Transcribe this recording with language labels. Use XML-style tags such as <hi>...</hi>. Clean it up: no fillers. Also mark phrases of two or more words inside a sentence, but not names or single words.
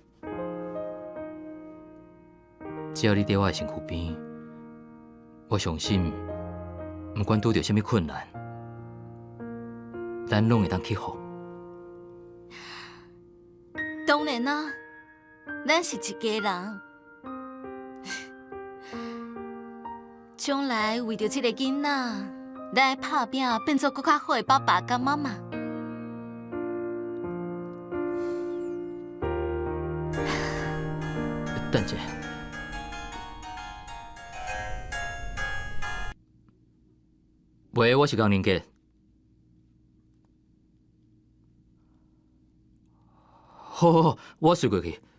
<nan>只要你伫我的身躯边，我相信，不管拄着什么困难，咱拢会当克服。当然啦，咱是一家人。将来为着这个囡仔，咱会拍拼，变做更较好的爸爸甲妈妈。等者，喂，我是江林杰。好，我随过去。</nan>